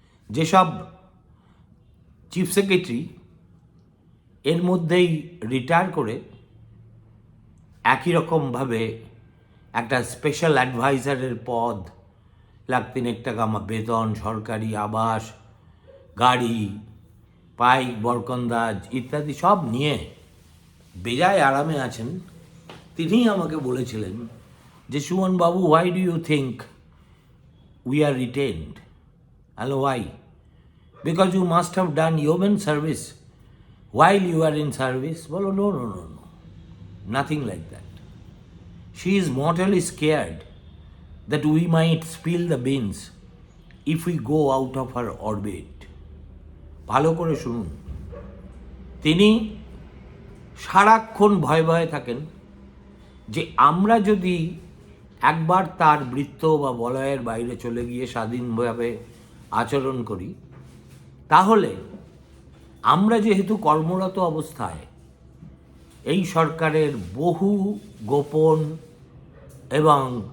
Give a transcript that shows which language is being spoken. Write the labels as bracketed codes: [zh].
[bn] যেসব chief secretary এর মধ্যেই রিটায়ার করে একই রকমভাবে একটা স্পেশাল অ্যাডভাইজারের পদ, লাখ 3 টাকা বেতন, সরকারি আবাস, গাড়ি, পাইক, বরকন্দাজ ইত্যাদি সব নিয়ে বেজায় আরামে আছেন, তিনি আমাকে বলেছিলেন যে সুমন বাবু, [en] Why do you think we are retained? Hello, why? Because you must have done human service while you are in service. [bn] বলো, [en] no, no, no, no, nothing like that. She is mortally scared that we might spill the beans if we go out of her orbit. [bn] ভালো করে শুনুন, তিনি সারাক্ষণ ভয়ে ভয়ে থাকেন যে আমরা যদি একবার তার বৃত্ত বা বলয়ের বাইরে চলে গিয়ে স্বাধীনভাবে আচরণ করি, তাহলে আমরা যেহেতু কর্মরত অবস্থায় এই সরকারের বহু গোপন এবং